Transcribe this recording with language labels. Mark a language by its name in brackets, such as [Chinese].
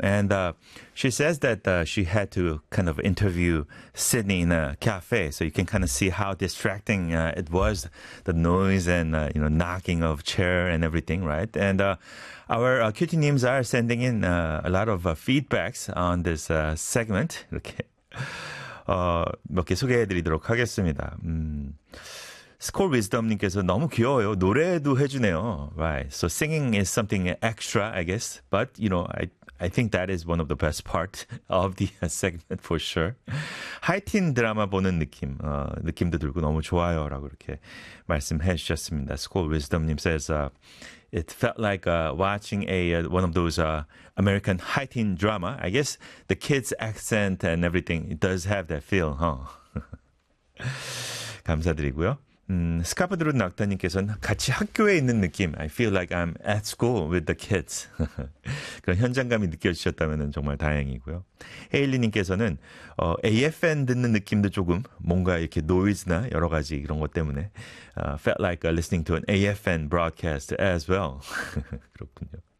[English] And she says that she had to kind of interview Sydney in a cafe, so you can kind of see how distracting it was, the noise and you know, knocking of chair and everything, right? And our QT teams are sending in a lot of feedbacks on this segment. [Korean] 이렇게 몇 개 소개해드리도록 하겠습니다. Score Wisdom님께서 너무 귀여워요. 노래도 해주네요. Right. [English] So singing is something extra, I guess. But, you know, I think that is one of the best part of the segment for sure. [Korean] 하이틴 드라마 보는 느낌. 느낌도 들고 너무 좋아요. 라고 이렇게 말씀해 주셨습니다. [English] Score Wisdom님 says, it felt like watching one of those American Haitian drama. I guess the kids' accent and everything, it does have that feel, huh? [Korean] 감사드리고요. 스카프드루 낙타님께서는 같이 학교에 있는 느낌. [English] I feel like I'm at school with the kids. [Korean] 그런 현장감이 느껴지셨다면 정말 다행이고요. 헤일리님께서는 AFN 듣는 느낌도 조금 뭔가 이렇게 노이즈나 여러 가지 이런 것 때문에 [English] felt like listening to an AFN broadcast as well. [Korean] 그렇군요.